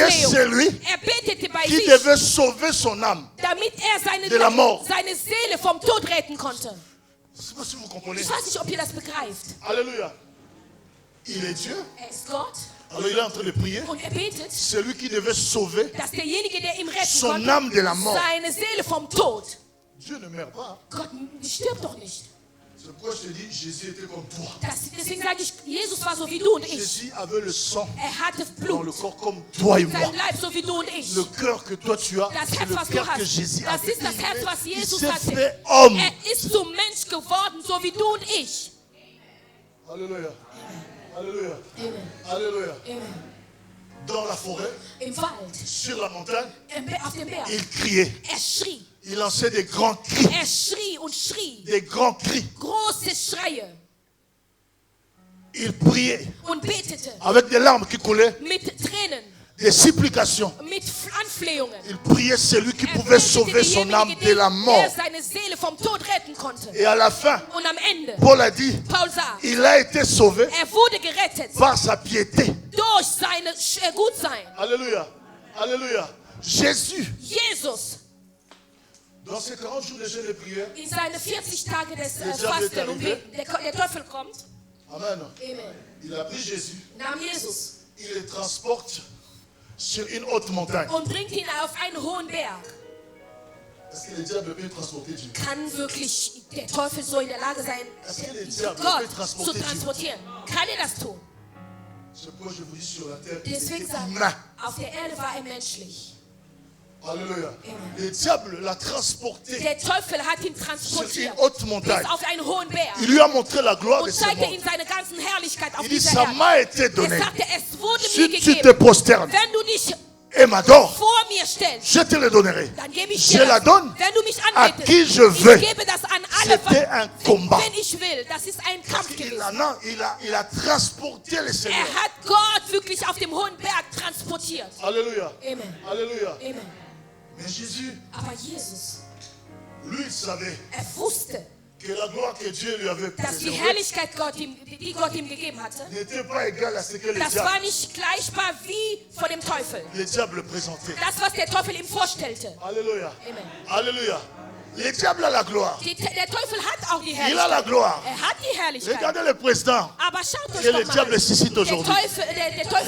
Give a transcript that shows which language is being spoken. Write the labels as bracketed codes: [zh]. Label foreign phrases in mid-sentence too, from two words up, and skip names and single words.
[de] Anflehung. [fr] celui [de] Er betete bei [fr] qui [de] sich, [fr] devait sauver son âme. [de] damit er [fr] de la mort. [de] seine Seele vom Tod retten konnte. [fr] Je ne sais pas si vous comprenez. [de] Ich weiß nicht, ob ihr das begreift. [fr] Alléluia. Il est Dieu. [de] Er ist Gott [fr] Alors il est en train de prier. [de] und er betet, [fr] Celui qui devait sauver [de] dass derjenige, der ihm retten [fr] son [de] konnte, [fr] âme de la mort. [de] seine Seele vom Tod. [fr] Dieu ne meurt pas. [de] Gott stirbt doch nicht. [fr] C'est pourquoi je te dis, Jésus était comme toi. [de] Deswegen sage ich, Jesus war so wie du und ich. [fr] Jésus avait le sang [de] Er hatte [fr] dans le [de] Blut, [fr] corps comme toi et moi. [de] sein Leib so wie du und ich. [fr] Le cœur que toi tu as, [de] Das [fr] c'est [de] Herz, [fr] le [de] was du [fr] cœur que [de] hast, [fr] Jésus a. [de] das ist das Herz, was [fr] Il [de] Jesus [fr] s'est [de] hatte. [fr] fait homme. [de] Er ist zum Mensch geworden, so wie du und ich. [fr] Alléluia. Alléluia. [de] Amen. [fr] Alléluia. [de] Amen. [fr] Dans la forêt, [de] Im Wald, [fr] sur la montagne, [de] auf dem Berg. [fr] il criait. [de] Er schrie. [fr] Il lançait des grands cris. [de] Er schrie und schrie. [fr] Des grands cris. [de] Große Schreie. [fr] Il priait [de] Und betete. [fr] avec des larmes qui coulaient, [de] Mit Tränen. [fr] des supplications. [de] Mit Anflehungen. [fr] Il priait celui qui [de] Er [fr] pouvait [de] betete [fr] sauver son âme [de] denjenigen, [fr] de la [de] der [fr] mort. [de] seine Seele vom Tod retten konnte. [fr] Et à la fin, [de] Und am Ende, [fr] Paul a dit, [de] Paul sagt, [fr] il a été sauvé [de] er wurde gerettet [fr] par sa piété. [de] durch seine Gutsein. [fr] Alléluia. Alléluia. Jésus, [de] Jesus, [fr] dans ces 40 jours de jeûne et prière, [de] in seine 40 Tage des [fr] Diable [de] Fasten [fr] est [de] und [fr] arrivé. [de] Beten, der Teufel kommt, [fr] Amen. [de] Amen. [fr] Il a pris Jésus, [de] Nahm Jesus [fr] il le transporte sur une haute montagne. [de] und bringt ihn auf einen hohen Berg. [fr] Est-ce que le diable peut transporter Dieu? [de] Kann wirklich der Teufel so in der Lage sein, [fr] Est-ce que le diable [de] Gott [fr] peut [de] zu [fr] transporter Dieu? [de] transportieren? Kann er das tun? [fr] C'est pourquoi je vous dis sur la terre, il [de] Deswegen [fr] était [de] sagt [fr] humain. [de] auf der Erde war er menschlich. [fr] Alléluia. [de] Amen. [fr] Le diable l'a transporté [de] Der Teufel hat ihn [fr] sur [de] transportiert [fr] une haute [de] bis [fr] montagne. [de] auf einen hohen Berg [fr] Il lui a montré la gloire de [de] und [fr] ce [de] zeigte ihm [fr] monde. [de] seine ganzen Herrlichkeit auf [fr] Il dit, [de] dieser [fr] ça [de] Erde. [fr] m'a été [de] Er [fr] donné. [de] sagte, es wurde [fr] Si [de] mir [fr] tu te [de] gegeben. [fr] prosternes [de] Wenn du dich [fr] et m'adore, [de] vor mir stellst, [fr] je te le donnerai. [de] dann gebe ich [fr] Je [de] dir [fr] la [de] das. [fr] donne [de] Wenn du mich [fr] à qui [de] anbetest, [fr] je veux. [de] ich gebe das an alle, [fr] C'était un combat. [de] wenn ich will. Das ist ein Kampf gewesen. [fr] Il a transporté le Seigneur. [de] Hat Gott wirklich auf dem hohen Berg transportiert. [fr] Alléluia. [de] Amen. [fr] Alléluia. [de] Amen. [fr] Mais Jésus, [de] Aber Jesus, [fr] lui, il savait [de] wusste, [fr] que la gloire que Dieu lui avait [de] dass die [fr] préservée [de] Herrlichkeit, die Gott ihm gegeben hatte, [fr] n'était pas égale à ce que le [de] das [fr] diable, [de] war nicht gleichbar wie von dem Teufel. [fr] le diable présentait. [de] Das, was der Teufel ihm vorstellte. [fr] Alléluia. [de] Amen. [fr] Alléluia. Le diable a la gloire. [de] Der Teufel hat auch die [fr] Il a la [de] Herrlichkeit. [fr] gloire. [de] Hat die Herrlichkeit. [fr] Regardez le président. [de] Aber schaut euch [fr] Que [de] doch [fr] le [de] mal [fr] diable [de] an. [fr] suscite [de] Der [fr] aujourd'hui. [de] Teufel